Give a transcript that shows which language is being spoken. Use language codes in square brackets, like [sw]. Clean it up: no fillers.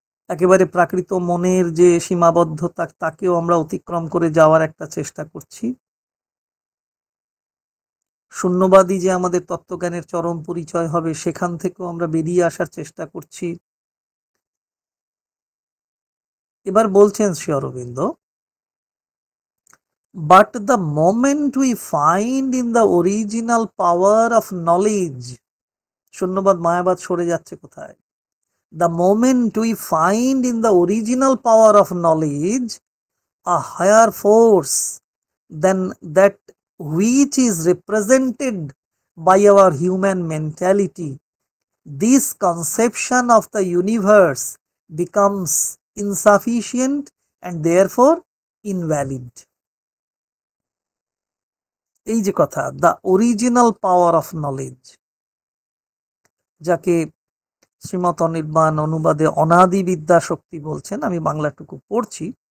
[bn] একেবারে প্রাকৃত মনের যে সীমাবদ্ধতা, তাকেও আমরা অতিক্রম করে যাওয়ার একটা চেষ্টা করছি। শূন্যবাদী যে আমাদের তত্ত্বজ্ঞানের চরম পরিচয় হবে, সেখান থেকেও আমরা বেরিয়ে আসার চেষ্টা করছি। এবার বলছেন [en] Shri Aurobindo, but the moment we find in the original power of knowledge, [bn] শূন্যবাদ মায়াবাদ সরে যাচ্ছে কোথায়? [en] The moment we find in the original power of knowledge a higher force than that which is represented by our human mentality, this conception of the universe becomes insufficient and therefore invalid. [bn] এই যে কথা, [en] the original power of knowledge, [bn] যাকে শ্রীমৎ অনির্বাণ অনুবাদে অনাদি বিদ্যা শক্তি বলছেন, আমি বাংলাটুকু পড়ছি।